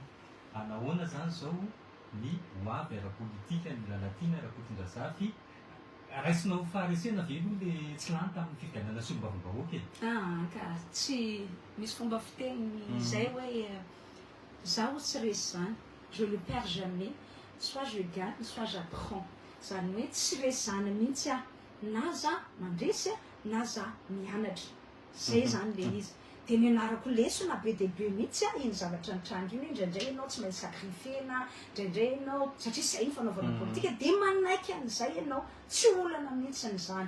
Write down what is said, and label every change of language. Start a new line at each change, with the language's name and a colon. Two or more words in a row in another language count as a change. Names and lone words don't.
Malagasy: Anahoana zany zao ny hoavy ara-politika ny lalatiana ara-potondrazafy raisinao faharesena ve aloha le tsy lany tamin'ny fifidianana solombavam-bahoaka e? Ka tsy misy fomba fiteny izay hoe zaho tsy resy zany,
French: je le perds jamais, soit je gagne soit j'apprends.
Malagasy: Zany hoe tsy resy zany mihitsy na za mandresy na za mianatra. Zay zany le izy. Dia mianarako lesona be dia be mihitsy iny zavatra nitranga iny, indraindray ianao tsy maintsy sakrifena, indraindray ianao satria izay ny fanaovana politika dia manaiky an'izay ianao, tsy olana mihitsy n'izany.